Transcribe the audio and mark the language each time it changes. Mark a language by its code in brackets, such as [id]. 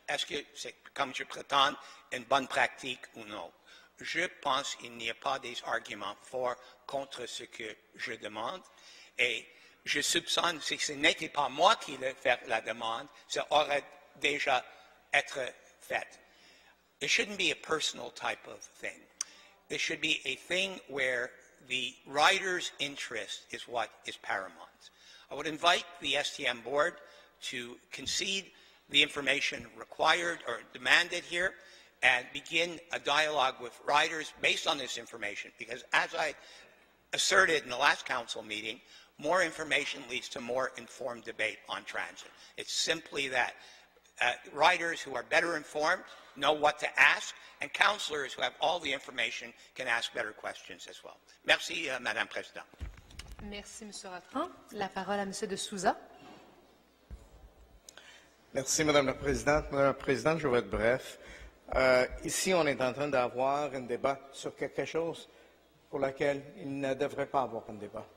[fr] Est-ce que c'est, comme je prétends, une bonne pratique ou non? Je pense qu'il n'y a pas des arguments forts contre ce que je demande et je soupçonne que ce n'était pas moi qui ai fait la demande, ça aurait déjà été fait. [en] It shouldn't be a personal type of thing. There should be a thing where the rider's interest is what is paramount. I would invite the STM board to concede the information required or demanded here and begin a dialogue with riders based on this information. Because as I asserted in the last council meeting, more information leads to more informed debate on transit. It's simply that. Riders who are better informed know what to ask, and councillors who have all the information can ask better questions as well. [fr] Merci, Madame la Présidente. Merci, M. Raffran. La parole à M. de Souza. Merci, Madame la Présidente. Madame la Présidente, je vais être bref. Ici, on est en train d'avoir un débat sur quelque chose pour lequel il ne devrait pas avoir un débat.